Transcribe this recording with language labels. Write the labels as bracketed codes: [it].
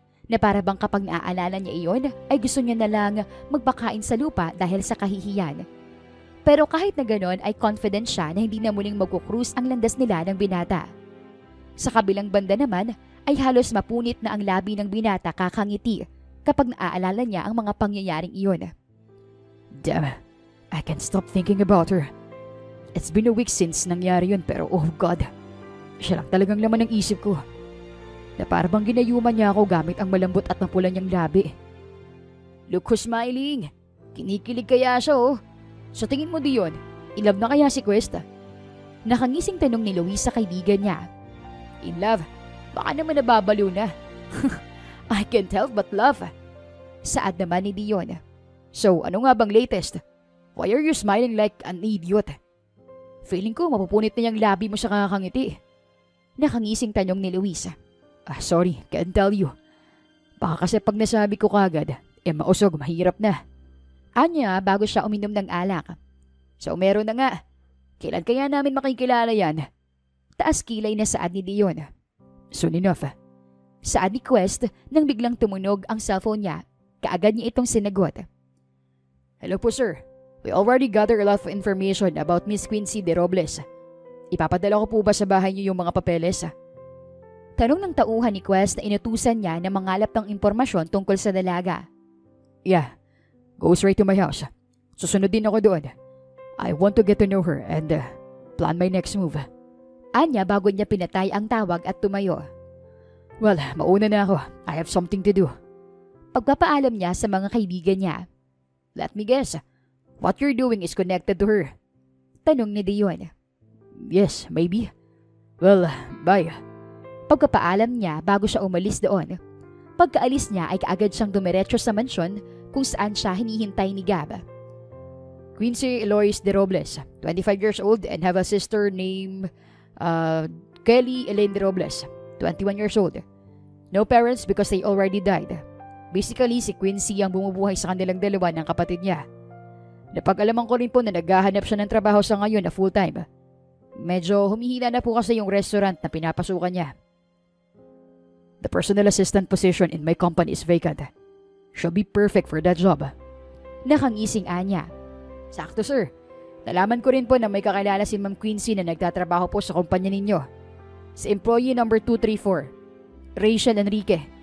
[tl] Na para bang kapag naaalala niya iyon ay gusto niya na lang magpakain sa lupa dahil sa kahihiyan. Pero kahit na ganon ay confident siya na hindi na muling magkukrus ang landas nila ng binata. Sa kabilang banda naman ay halos mapunit na ang labi ng binata kakangiti kapag naaalala niya ang mga pangyayaring iyon. [en] Damn, I can't stop thinking about her. It's been a week since [tl] nangyari yun pero [en] oh God, [tl] siya lang talagang laman ng isip ko. Na parang ginayuman niya ako gamit ang malambot at mapula niyang labi. [en] Look who's smiling. [tl] Kinikilig kaya siya oh. Sa tingin mo diyon, in love na kaya si Quest? Nakangising tanong ni Luis sa kaibigan niya. [en] In love? [tl] Baka naman nababaliw na. [en] I can't help but laugh. [tl] Saad naman ni Dion. So, ano nga bang latest? [en] Why are you smiling like an idiot? [tl] Feeling ko mapupunit na yung labi mo sa kakangiti. Nakangising tanong ni Luis. [en] Sorry, can't tell you. [tl] Baka kasi pag nasabi ko kagad, mausog, mahirap na. Anya bago siya uminom ng alak. So, meron na nga. Kailan kaya namin makikilala yan? Taas kilay na saad ni Dion. [en] Soon enough. [tl] Saad ni Quest nang biglang tumunog ang cellphone niya. Kaagad niya itong sinagot. Hello po sir. [en] We already gathered a lot of information about Miss Quincy de Robles. [tl] Ipapadala ko po ba sa bahay niyo yung mga papeles? Tanong ng tauhan ni Quest na inutusan niya na mangalap ng impormasyon tungkol sa dalaga. [en] Yeah, go straight to my house. [tl] Susunod din ako doon. [en] I want to get to know her and plan my next move. [tl] Anya bago niya pinatay ang tawag at tumayo. [en] Well, [tl] mauna na ako. [en] I have something to do. [tl] Pagpapaalam niya sa mga kaibigan niya. [en] Let me guess. What you're doing is connected to her. [tl] Tanong ni Dion. [en] Yes, maybe. Well, bye. [tl] Pagpapaalam niya bago siya umalis doon. Pagkaalis niya ay kaagad siyang dumiretso sa mansyon kung saan siya hinihintay ni Gab. [en] Quincy Eloise de Robles, 25 years old and have a sister named Kelly Elaine de Robles, 21 years old. No parents because they already died. [tl] Basically, si Quincy ang bumubuhay sa kanilang dalawa ng kapatid niya. Napag-alaman ko rin po na naghahanap siya ng trabaho sa ngayon na full-time. Medyo humihina na po kasi yung restaurant na pinapasukan niya. [en] The personal assistant position in my company is vacant. She'll be perfect for that job. [tl] Nakangising Anya. Sakto sir. Nalaman ko rin po na may kakilala si Ma'am Quincy na nagtatrabaho po sa kumpanya ninyo. Si employee number 234, Rachel Enrique.